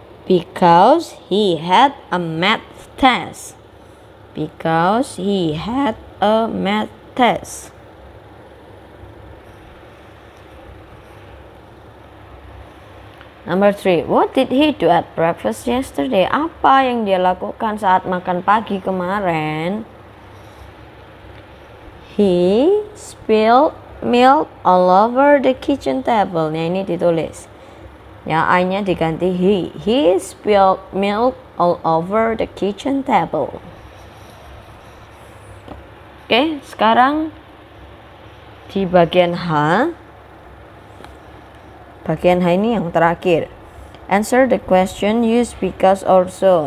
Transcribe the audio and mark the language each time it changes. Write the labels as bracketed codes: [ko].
[en] Because he had a math test. Because he had a math test. Number 3. What did he do at breakfast yesterday? [id] Apa yang dia lakukan saat makan pagi kemarin? [en] He spilled milk all over the kitchen table. [id] Nah, ini ditulis. Ya, I-nya diganti he. [en] He spilled milk all over the kitchen table. [id] Oke, sekarang di bagian H. Bagian H ini yang terakhir. [en] Answer the question, use because or so.